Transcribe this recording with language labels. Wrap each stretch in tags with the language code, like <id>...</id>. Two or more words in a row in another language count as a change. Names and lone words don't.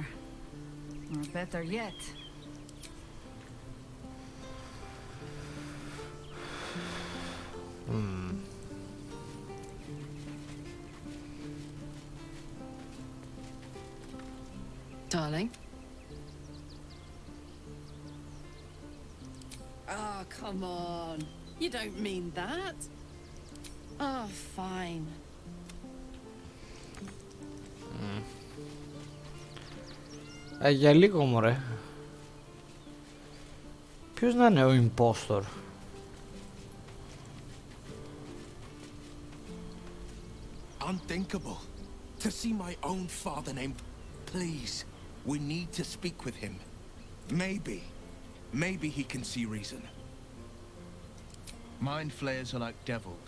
<en>Or better yet... Darling? Oh, come on. You don't mean that. Oh, fine.</en> <el>Για λίγο μωρέ. Ποιος να είναι ο impostor?</el> <en>Unthinkable. To see my own father named... Please, we need to speak with him. Maybe he can see reason. Mind flayers are like devils.</en>